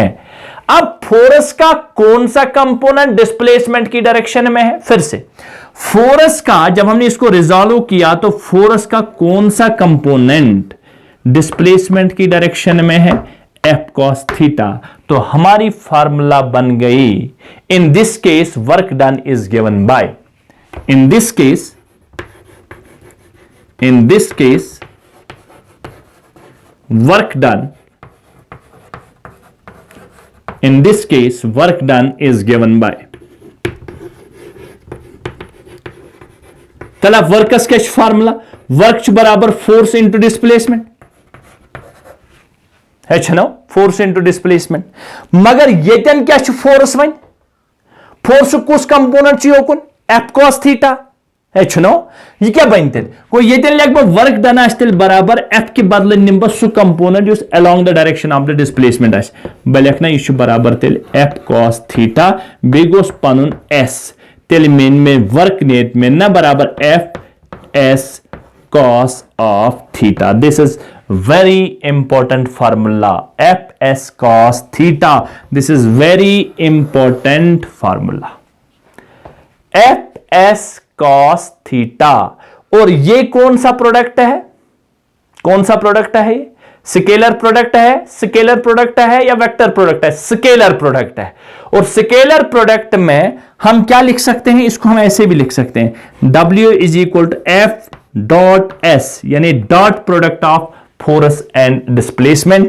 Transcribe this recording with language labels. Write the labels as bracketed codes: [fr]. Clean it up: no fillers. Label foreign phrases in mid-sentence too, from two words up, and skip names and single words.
[hi] अब फोर्स का कौन सा कंपोनेंट डिस्प्लेसमेंट की डायरेक्शन में है, फिर से फोर्स का जब हमने इसको रिजॉल्व किया तो फोर्स का कौन सा कंपोनेंट डिस्प्लेसमेंट की डायरेक्शन में है, [en] F cos theta. [hi] तो हमारी फार्मूला बन गई, [en] in this case work done is given by, in this case work done is given by, [hi] चला वर्कस क्या फार्मूला, वर्क बराबर [en] force into displacement [hi] है ना, [en] force into displacement. [ks] मगर येतन क्या फोर्स वन, फोर्स कुछ कंपोनेंट योकुन [en] F cos theta [ks] है नो, ये क्या बनते को ये लगभग [en] work done [ks] आस्तिल बराबर एफ के बदले निम बह सह कंपोनेंट युस [en] along the direction of the displacement [ks] आस। बह लिखना यह बराबर तेल [en] F cos theta [ks] बे गोस पनुन एस, तेल मेन में वर्क नेट में ना बराबर [en] F S cos of theta. this is very important formula, fs cos theta, this is very important formula, fs cos theta। [hi] और ये कौन सा प्रोडक्ट है, कौन सा प्रोडक्ट है, [en] scalar product [hi] है, [en] scalar product [hi] है या [en] vector product [hi] है, [en] scalar product [hi] है। और [en] scalar product [hi] में हम क्या लिख सकते हैं, इसको हम ऐसे भी लिख सकते हैं, w [en] is equal to F dot S, [hi] यानी [en] dot product of force and displacement.